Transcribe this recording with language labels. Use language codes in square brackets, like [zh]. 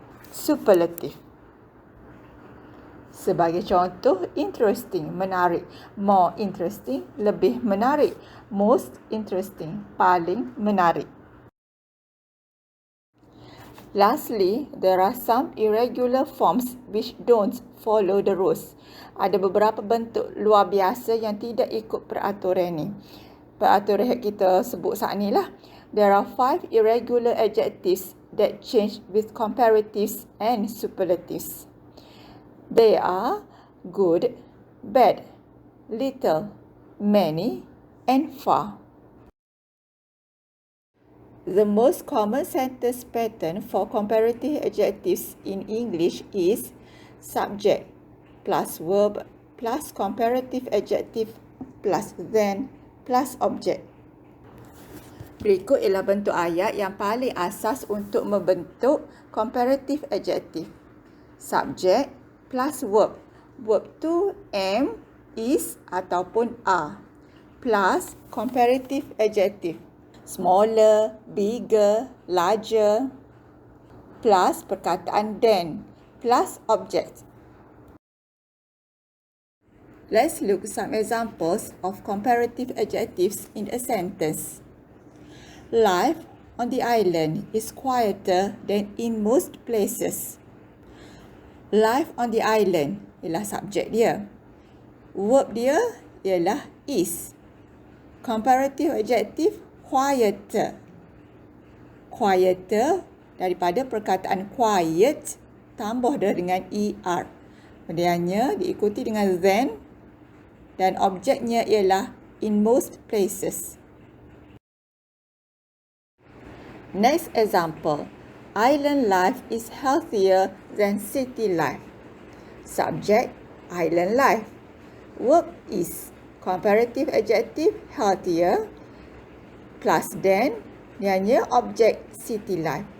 [en] Superlative. [ms] Sebagai contoh, [en] interesting, [ms] menarik. [en] More interesting, [ms] lebih menarik. [en] Most interesting, [ms] paling menarik. [en] Lastly, there are some irregular forms which don't follow the rules. [ms] Ada beberapa bentuk luar biasa yang tidak ikut peraturan ni. Peraturan yang kita sebut saat ni lah. [en] There are 5 irregular adjectives that change with comparatives and superlatives. They are good, bad, little, many, and far. The most common sentence pattern for comparative adjectives in English is subject plus verb plus comparative adjective plus then plus object. [ms] Berikut ialah bentuk ayat yang paling asas untuk membentuk comparative adjective. [en] Subject plus verb. Verb [ms] tu [en] am, is [ms] ataupun [en] are. Plus comparative adjective. Smaller, bigger, larger. Plus [ms] perkataan [en] then. Plus object. Let's look at some examples of comparative adjectives in a sentence. Life on the island is quieter than in most places. Life on the island [ms] ialah subjek dia. Verb dia ialah is. Comparative adjective quieter. Quieter daripada perkataan quiet tambah dia dengan er. Kemudiannya diikuti dengan then dan objeknya ialah [en] in most places. Next example, island life is healthier than city life. Subject, island life. Verb is. Comparative adjective, healthier. Plus then, [ms] ianya objek [en] city life.